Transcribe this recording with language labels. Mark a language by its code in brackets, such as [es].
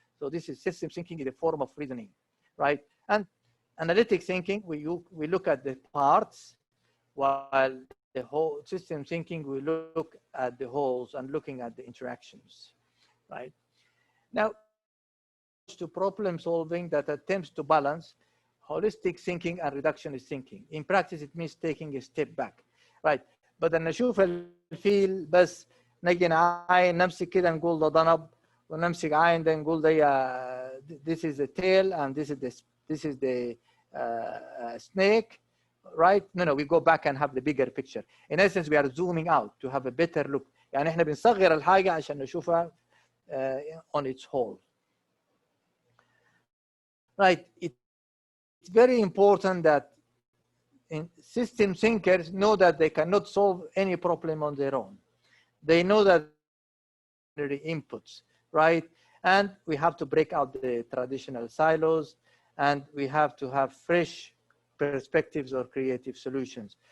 [en] So this is system thinking in the form of reasoning, right? And analytic thinking, we look at the parts, while the whole system thinking, we look at the wholes and looking at the interactions, right? Now, to problem solving that attempts to balance holistic thinking and reductionist thinking. In practice, it means taking a step back, right? [ar] بدل نشوف الفيل بس نجي نعاين نمسك كده نقول ده ضنب ونمسك عاين ده نقول ده [en] this is the tail and this is the snake, right? No, we go back and have the bigger picture. In essence, we are zooming out to have a better look. [ar] يعني احنا بنصغر الحاجة عشان نشوفها [en] on its whole. Right, it's very important that system thinkers know that they cannot solve any problem on their own. They know that there are inputs, right? And we have to break out the traditional silos, and we have to have fresh perspectives or creative solutions.